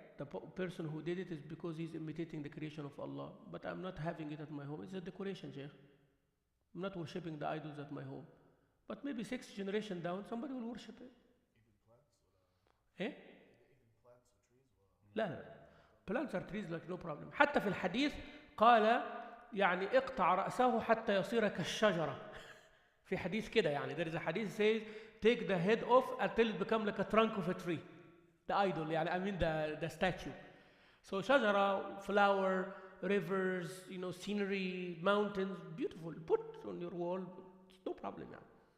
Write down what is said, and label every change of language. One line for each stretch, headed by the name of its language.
English: The person who did it is because he's imitating the creation of Allah. But I'm not having it at my home. It's a decoration, Sheikh. I'm not worshipping the idols at my home. But maybe 6 generations down, somebody will worship it. Even Eh? plants? Even plants or trees?
Arabic: لا لا.
English: Plants are trees like no problem.
Arabic: حتى في الحديث قال يعني اقطع رأسه حتى يصير كالشجرة. في حديث كده يعني.
English: There is a hadith says take the head off until it become like a trunk of a tree. The idol يعني I mean the statue. So شجرة, flower, rivers, scenery, mountains, beautiful. Put on your wall. It's no problem يعني.